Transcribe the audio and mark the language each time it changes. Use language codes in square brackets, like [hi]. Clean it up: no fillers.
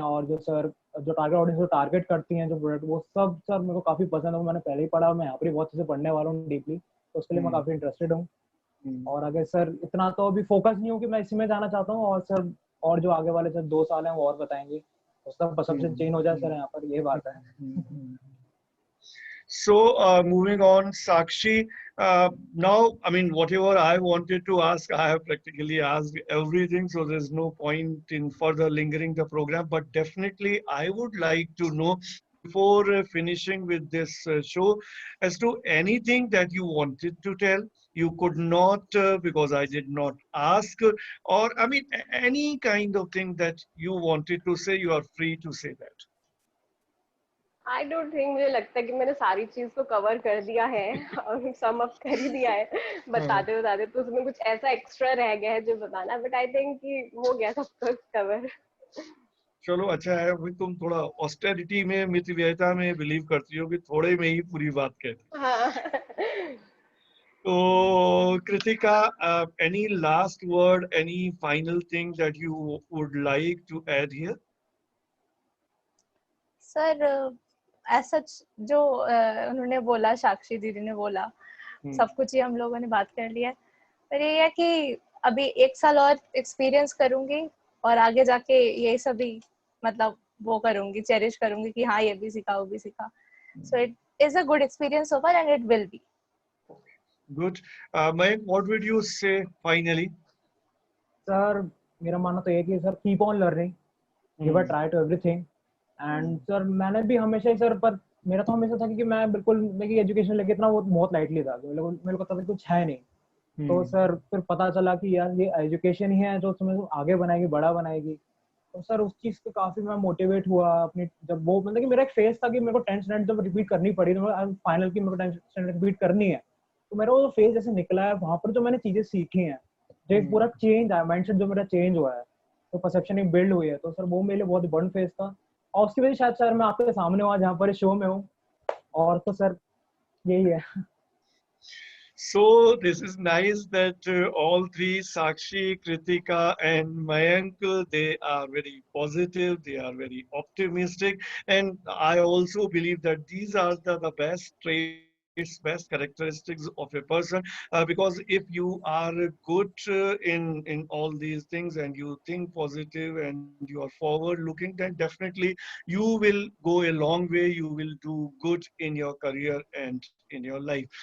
[hi] और जो सर जो टारगेट ऑडियंस को टारगेट करती हैं जो प्रोडक्ट, वो सब सर मेरे को काफी पसंद है। मैंने पहले ही पढ़ा, मैं यहाँ पर बहुत अच्छे से पढ़ने वाला हूँ डीपली, तो उसके लिए मैं काफी इंटरेस्टेड हूँ। और आगे सर इतना तो अभी फोकस नहीं हूँ कि मैं इसी में जाना चाहता हूँ, और सर और जो आगे वाले सर 2 साल हैं वो और बताएंगे, तो सब परसेप्शन चेंज हो जाए सर, यहाँ पर ये बात है। [en] So moving on, Sakshi, now, I mean, whatever I wanted to ask, I have practically asked everything, so there's no point in further lingering the program, but definitely I would like to know, before finishing with this show, as to anything that you wanted to tell, you could not because I did not ask, or I mean, any kind of thing that you wanted to say, you are free to say that. I don't think, [hi] मुझे लगता है कि मैंने सारी चीज को cover कर दिया है और सम अप कर ही दिया है बताते बताते, तो उसमें कुछ ऐसा एक्स्ट्रा रह गया है जो बताना, [en] but I think [hi] कि हो गया सब कुछ कवर। चलो अच्छा है, भाई तुम थोड़ा ऑस्टेरिटी में, मितव्ययिता में बिलीव करती हो कि थोड़े में ही पूरी बात कहते। हाँ। [en] तो Kritika, any last word, any final thing that you would like to add here? [hi] Sir ऐसा जो उन्होंने बोला, साक्षी दीदी ने बोला, सब कुछ ही हम लोगों ने बात कर लिया, पर ये है कि अभी 1 साल और एक्सपीरियंस करूंगी और आगे जाके ये सभी मतलब वो करूंगी, चेरिश करूंगी कि हाँ ये भी सीखा वो भी सीखा। [en] So it is a good experience so far and it will be good. Mayank, what would you say finally? [hi] Sir मेरा मानना तो ये कि sir [en] Keep on learning, give a try to everything. [hi] And sir मैंने भी हमेशा ही sir, पर मेरा तो हमेशा था कि मैं बिल्कुल मेरी एजुकेशन लेके इतना वो बहुत लाइटली था, मेरे को तब कुछ है नहीं। तो सर फिर पता चला कि यार ये एजुकेशन ही है जो तुम्हें आगे बनाएगी, बड़ा बनाएगी। तो सर उस चीज से काफी मैं मोटिवेट हुआ अपनी, जब वो मतलब कि मेरा एक फेज था कि मेरे को 10th स्टैंडर्ड जब रिपीट करनी पड़ी, तो फाइनल की मेरे को 10th स्टैंडर्ड रिपीट करनी है, तो मेरा वो फेज जैसे निकला है, वहां पर जो मैंने चीजें सीखी हैं, जो एक पूरा चेंज आया, माइंडसेट जो मेरा चेंज हुआ है, तो परसेप्शन एक बिल्ड हुई है, तो सर वो मेरे लिए बहुत बड़ा फेज था। और उसकी वजह शायद सर मैं आपके सामने हुआ जहाँ पर इस शो में हूँ, और तो सर यही है। [en] So this is nice that all three, Sakshi, Kritika and Mayank, they are very positive, they are very optimistic, and I also believe that these are the best traits, best characteristics of a person, because if you are good in all these things and you think positive and you are forward looking, then definitely you will go a long way, you will do good in your career and in your life.